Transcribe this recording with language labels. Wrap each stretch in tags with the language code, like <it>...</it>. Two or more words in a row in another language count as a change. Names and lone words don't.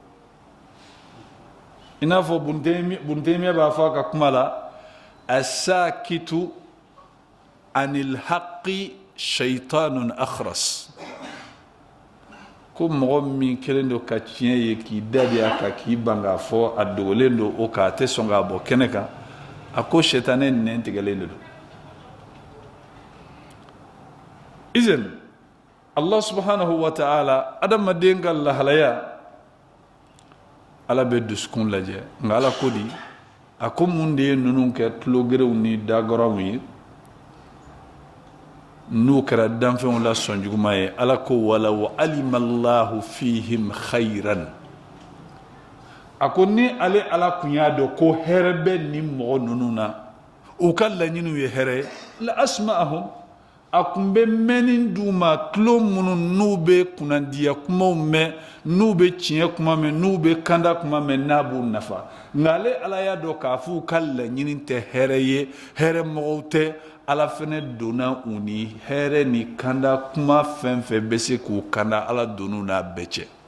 <bm>i n'a fɔ bunutɛmiya b'a fɔ a ka kuma la</bm> <ar>الساكت عن الحق شيطان أخرس</ar> <bm>ko mɔgɔ min kɛlen don ka tiɲɛ ye k'i dabi a kan k'i ban k'a fɔ a dogolen don o kan a tɛ sɔn k'a bɔ kɛnɛ kan a ko sɛtanɛ nɛn tigɛlen de don izin</bm> <ar>الله سبحانه وتعالى</ar> <bm>adamaden ka lahalaya ala be dusukun lajɛ nka ala ko di a ko mun de ye ninnu kɛ tulogerew ni dagɔrɔw ye n'u kɛra danfɛnw la sɔn juguman ye ala ko</bm> <ar>ولو علم الله فيهم خيرا</ar> <bm>a ko ni ale ala kun y'a dɔn ko hɛrɛ bɛ ni mɔgɔ ninnu na u ka laɲiniw ye hɛrɛ ye</bm> <ar>لأسمعهم</ar> <bm>a kun bɛ mɛnni d'u ma tulo minnu n'u bɛ kunnandiya kumaw mɛn n'u bɛ tiɲɛ kuma mɛn n'u bɛ kanda kuma mɛn n'a b'u nafa nka ale ala y'a dɔn k'a fɔ u ka laɲini tɛ hɛrɛ ye hɛrɛ mɔgɔw tɛ ala fɛnɛ donna u ni hɛrɛ ni kanda kuma fɛn fɛn bɛ se k'u kanda ala donn'u n'a bɛɛ cɛ</bm>